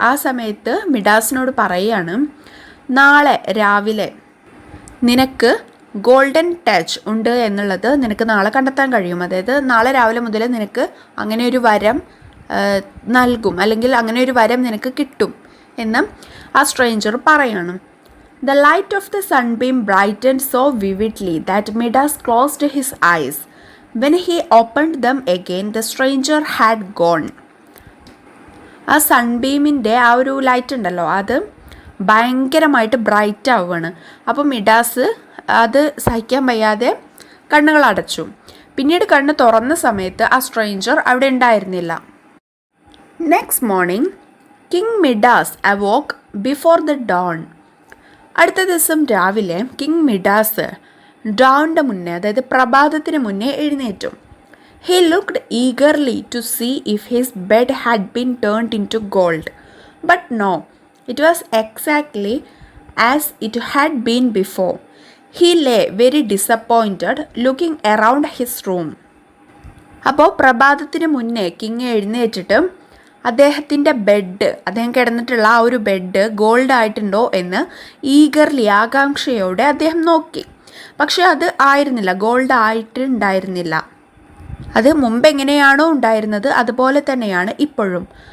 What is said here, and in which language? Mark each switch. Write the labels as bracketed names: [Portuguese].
[Malayalam] ആ സമയത്ത് മിഡാസിനോട് പറയുകയാണ്, "നാളെ രാവിലെ നിനക്ക് ഗോൾഡൻ ടച്ച് ഉണ്ട് എന്നുള്ളത് നിനക്ക് നാളെ കണ്ടെത്താൻ കഴിയും. അതായത് നാളെ രാവിലെ മുതൽ നിനക്ക് അങ്ങനെ ഒരു വരം നൽകും, അല്ലെങ്കിൽ അങ്ങനെ ഒരു വരം നിനക്ക് കിട്ടും എന്ന് ആ സ്ട്രേഞ്ചർ പറയണം. [English] The light of the sunbeam brightened so vividly that Midas closed his eyes. When he opened them again, the stranger had gone. [Malayalam] ആ സൺബീമിൻ്റെ ആ ഒരു ലൈറ്റ് ഉണ്ടല്ലോ, അത് ഭയങ്കരമായിട്ട് ബ്രൈറ്റ് ആവുകയാണ്. അപ്പോൾ മിഡാസ് അത് സഹിക്കാൻ വയ്യാതെ കണ്ണുകൾ അടച്ചു. പിന്നീട് കണ്ണ് തുറന്ന സമയത്ത് ആ സ്ട്രേഞ്ചർ അവിടെ ഉണ്ടായിരുന്നില്ല. [English] Next morning king Midas awoke before the dawn. [Malayalam] അടുത്ത ദിവസം രാവിലെ കിങ് മിഡാസ് ഡൗണിൻ്റെ മുന്നേ, അതായത് പ്രഭാതത്തിന് മുന്നേ എഴുന്നേറ്റു. [English] He looked eagerly to see if his bed had been turned into gold. But no, it was exactly as it had been before. He lay very disappointed looking around his room. [Malayalam] അപ്പോൾ പ്രഭാതത്തിന് മുന്നേ king എഴുന്നേറ്റിട്ട് അദ്ദേഹത്തിൻ്റെ bed, അദ്ദേഹം കിടന്നിട്ടുള്ള ആ ഒരു bed gold ആയിട്ടുണ്ടോ എന്ന് eagerly, ആകാംക്ഷയോടെ അദ്ദേഹം നോക്കി. പക്ഷെ അത് ആയിരുന്നില്ല, ഗോൾഡ് ആയിട്ടുണ്ടായിരുന്നില്ല. അത് മുമ്പ് എങ്ങനെയാണോ ഉണ്ടായിരുന്നത് അതുപോലെ തന്നെയാണ് ഇപ്പോഴും.